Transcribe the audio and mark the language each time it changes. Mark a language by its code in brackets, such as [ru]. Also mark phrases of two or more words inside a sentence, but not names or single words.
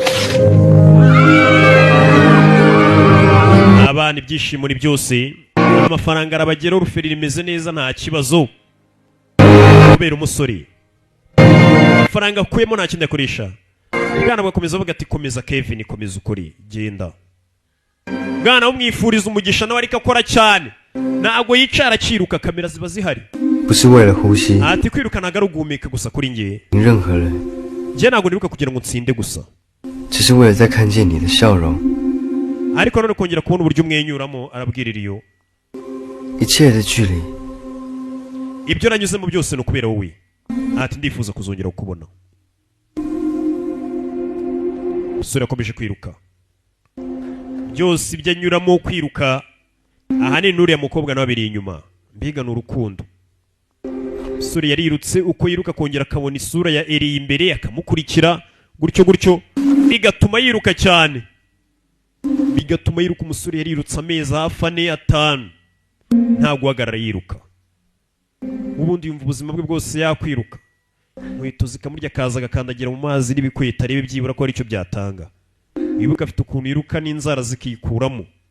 [rw] abana ibyishimo ni byose amafaranga arabagera Orpheline imeze neza nta kibazo kubera umusore amafaranga akuyemo nta kindi akoresha bwana bagakomeza bavuga ati komeza Kevin komeza ukuri genda bwana umwifuriza umugisha nawe ariko akora cyane ntabwo yicara akiruka kamera ziba zihari [zh] 不是为了呼吸。 [rw] ati kwiruka ntabwo ari ugumeka gusa kuri njye [zh] 你任何人， [rw] njye ntabwo nibuka kugira ngo nsinde gusa [zh] 只是为了再看见你的笑容。 [rw] ariko none kongera kubona uburyo umwenyuramo arabwirira iyo [zh] 一切的距离， [rw] ibyo nanyuzemo byose no kubera wowe ati ndifuza kuzongera kukubona usura akomeje kwiruka byose ibyo anyuramo kwiruka ahanini nuriya mukobwa nawe abiri inyuma mbiga n'urukundo usura yarirutse uko yiruka kongera akabona isura ya Eri imbere akamukurikira gutyo bigatuma yiruka cyane bigatuma yiruka umusore yarirutse amezi hafi 4-5 nta guhagarara yiruka ubundi yumva ubuzima bwe bwose yakwiruka inkweto zikamurya akaza agakandagira mu mazi n'ibikweta arebe byibura ko ari cyo byatanga wibuka afite ukuntu yiruka n'inzara zikikuramo.